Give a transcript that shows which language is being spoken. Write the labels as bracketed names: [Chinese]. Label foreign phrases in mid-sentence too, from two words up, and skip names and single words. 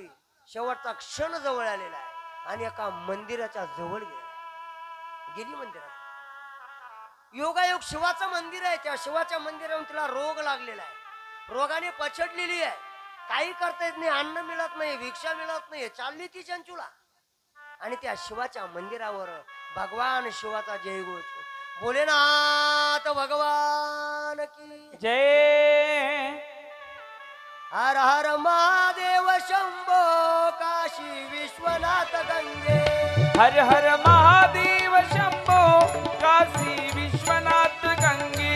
[Marathi] शेवटचा क्षण जवळ आलेला आहे आणि एका मंदिराच्या जवळ गेली मंदिरात. योगायोग शिवाचं मंदिर आहे, त्या शिवाच्या मंदिरावर तिला रोग लागलेला आहे, रोगाने पछडलेली आहे, काही करता येत नाही, अन्न मिळत नाही, भिक्षा मिळत नाही, चालली ती चंचुला. आणि त्या शिवाच्या मंदिरावर भगवान शिवाचा जयघोष, [Hindi] भोलेनाथ भगवान की जय. हर हर महादेव शंभो काशी विश्वनाथ गंगे. हर हर महादेव शंभो काशी विश्वनाथ गंगे.